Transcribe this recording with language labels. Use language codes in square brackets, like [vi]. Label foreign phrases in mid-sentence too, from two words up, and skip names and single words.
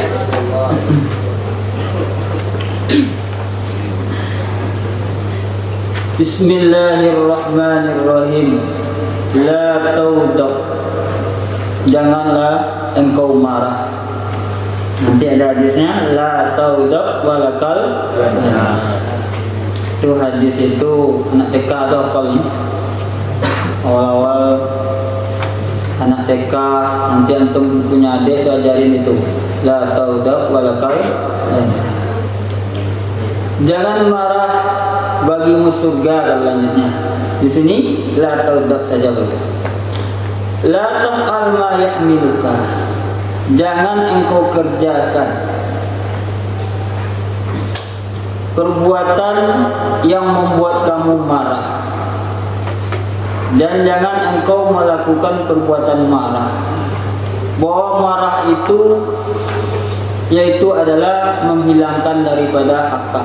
[ar] بسم الله الرحمن الرحيم. لا تغضب. [id] Janganlah engkau marah. Nanti ada hadisnya, [ar] لا تغضب ولك. [id] Itu hadis itu anak TK atau hafalnya. Awal-awal anak TK, nanti antum punya adik itu ajarin itu. [ar] لا تغضب ولك. [id] Jangan marah bagimu surga lanjutnya. Di sini [ar] لا تغضب [id] saja begitu. [ar] لا تفعل ما يحملك. [id] Jangan engkau kerjakan perbuatan yang membuat kamu marah. Dan jangan engkau melakukan perbuatan marah. Bahwa marah itu yaitu adalah menghilangkan daripada akal.